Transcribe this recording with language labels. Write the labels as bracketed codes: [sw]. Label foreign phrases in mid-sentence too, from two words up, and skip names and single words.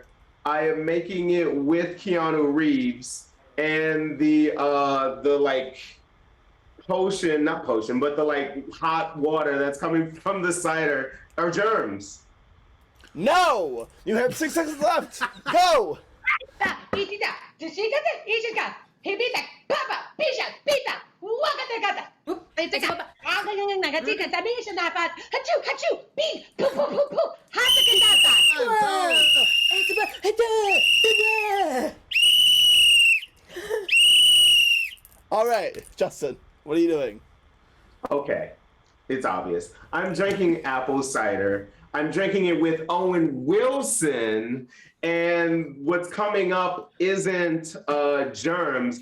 [en] I am making it with Keanu Reeves and the like potion, not potion, but the like hot water that's coming from the cider are germs. No! You have 6 seconds left. Go! Itita. Tishikata. Ishika. Hibita. Papa. Pisha. Pita. Wakata. It's a baba. Nagatika. Tabisha dapat. Achoo! Achoo! Big. Poo poo poo poo. Hasakin dapat. All right, Justin, what are you doing? Okay, it's obvious. I'm drinking apple cider. I'm drinking it with Owen Wilson, and what's coming up isn't germs.